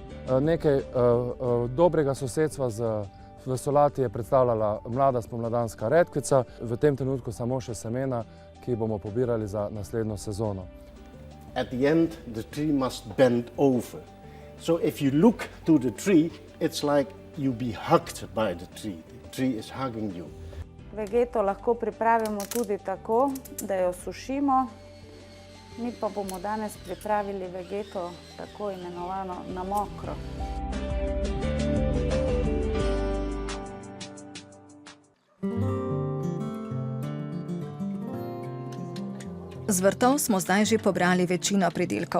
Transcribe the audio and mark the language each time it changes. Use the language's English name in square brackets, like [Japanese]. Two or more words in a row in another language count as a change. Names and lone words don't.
[Slovenian] Nekaj dobrega sosedstva v solati je predstavljala mlada spomladanska redkvica, v tem trenutku samo še semena, ki bomo pobirali za naslednjo sezono. [English] At the end, the tree must bend over. So if you look to the tree, it's like you be hugged by the tree. The tree is hugging you. [Slovenian] Vegeto lahko pripravimo tudi tako, da jo sušimo. Mi pa bomo danes pripravili vegeto tako imenovano na mokro. Z vrtov smo zdaj že pobrali večino pridelkov.